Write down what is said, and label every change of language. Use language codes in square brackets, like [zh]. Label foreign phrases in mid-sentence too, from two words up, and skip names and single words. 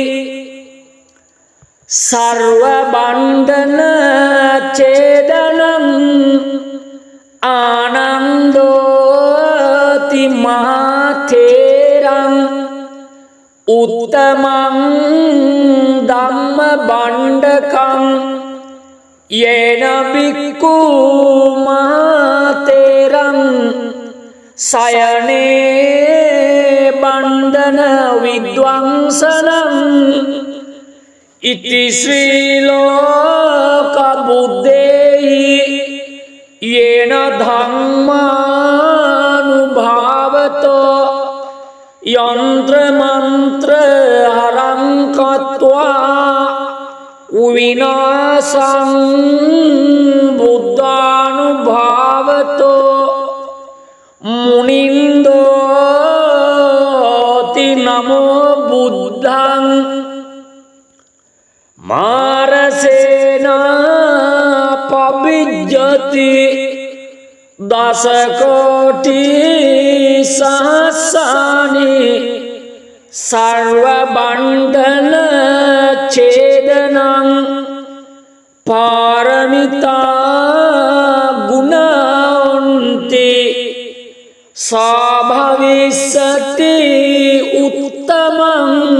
[pi] සර්ව බන්ධන ඡේදනං ආනන්දෝති මහතේරං උත්තමං ධම්ම බණ්ඩකං යේන බික්ඛු මහතේරං සයනේ බන්ධන විද්වංසනං ඉති ශ්‍රී ලෝක බුද්දේහි යේන ධම්මානුභාවතෝ යන්ත්‍ර මන්ත්‍ර හරං කତ୍වා විනාශං බුද්ධානුභාවතෝ මුනින්දෝති නමෝ බුද්ධං මාරසේනා පවිජ්ජති දස කෝටි සහස්සානි සර්ව බන්ධන ඡේදනං පාරමිතා ගුණාන්ති සාභවිස්සති උත්තමං